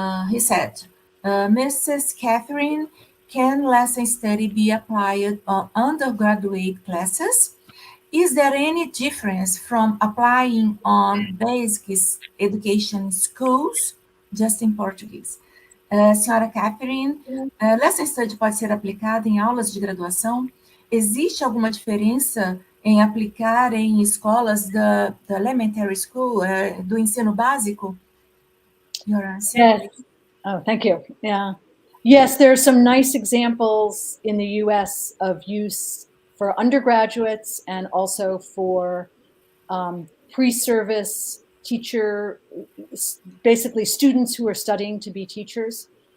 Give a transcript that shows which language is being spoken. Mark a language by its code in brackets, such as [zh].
[en] He said, Mrs. Catherine, can lesson study be applied on undergraduate classes? Is there any difference from applying on basic education schools? Just in Portuguese. [pt] Senhora Catherine, lesson study pode ser aplicada em aulas de graduação? Existe alguma diferença em aplicar em escolas da [en] elementary school, [pt] do ensino básico? [en] Your answer. Yes. Oh, thank you. Yeah. Yes, there are some nice examples in the US of use for undergraduates and also for pre-service teacher, basically students who are studying to be teachers.